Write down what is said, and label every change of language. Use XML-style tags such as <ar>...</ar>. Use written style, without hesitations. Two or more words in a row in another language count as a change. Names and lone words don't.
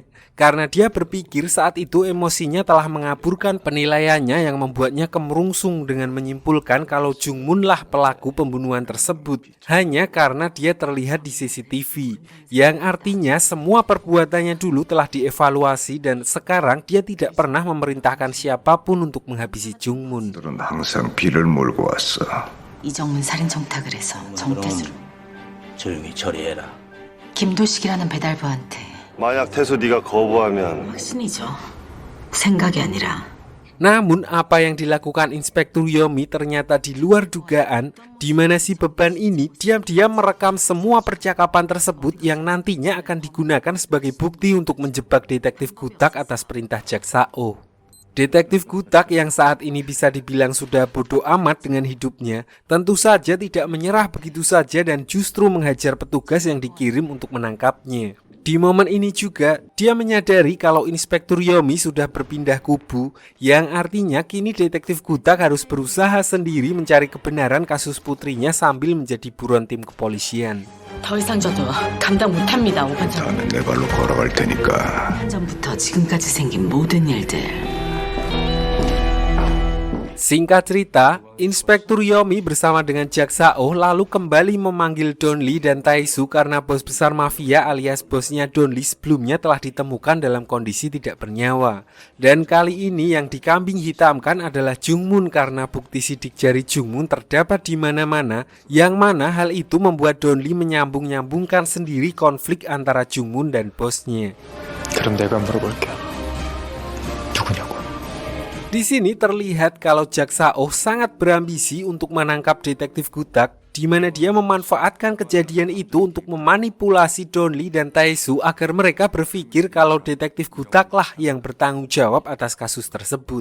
<id>Karena dia berpikir saat itu emosinya telah mengaburkan penilaiannya yang membuatnya kemerungsung dengan menyimpulkan kalau Jungmun lah pelaku pembunuhan tersebut hanya karena dia terlihat di CCTV, yang artinya semua perbuatannya dulu telah dievaluasi dan sekarang dia tidak pernah memerintahkan siapapun untuk menghabisi Jungmun.</id> <ko>들은 항상 비를 몰고 왔어. 이정문 살인 청탁을 해서 정태수로. 조용히 처리해라. 김도식이라는 배달부한테. 만약 태수 네가 거부하면 확신이죠. 생각이 아니라.</ko> <id>Namun apa yang dilakukan Inspektur Yomi ternyata di luar dugaan, di mana si beban ini diam-diam merekam semua percakapan tersebut yang nantinya akan digunakan sebagai bukti untuk menjebak detektif Gutak atas perintah Jaksa Oh. Detektif Gutak yang saat ini bisa dibilang sudah bodoh amat dengan hidupnya, tentu saja tidak menyerah begitu saja dan justru menghajar petugas yang dikirim untuk menangkapnya. Di momen ini juga, dia menyadari kalau Inspektur Yomi sudah berpindah kubu, yang artinya kini detektif Gutak harus berusaha sendiri mencari kebenaran kasus putrinya sambil menjadi buron tim kepolisian.</id> <ko>더 이상 저도 감당 못합니다, 오반장. 나는 내 발로 걸어갈 테니까. 전부터 지금까지 생긴 모든 일들.</ko> <id>Singkat cerita, Inspektur Yomi bersama dengan Jaksa Oh lalu kembali memanggil Donli dan Taesu karena bos besar mafia alias bosnya Donli sebelumnya telah ditemukan dalam kondisi tidak bernyawa. Dan kali ini yang dikambing hitamkan adalah Jungmun karena bukti sidik jari Jungmun terdapat di mana-mana, yang mana hal itu membuat Donli menyambung-nyambungkan sendiri konflik antara Jungmun dan bosnya.</id> <ko>그럼 내가 물어볼게. 누구냐고.</ko> <id>Di sini terlihat kalau Jaksa Oh sangat berambisi untuk menangkap detektif Gutak, di mana dia memanfaatkan kejadian itu untuk memanipulasi Donli dan Taesu agar mereka berpikir kalau detektif Gutak lah yang bertanggung jawab atas kasus tersebut.</id>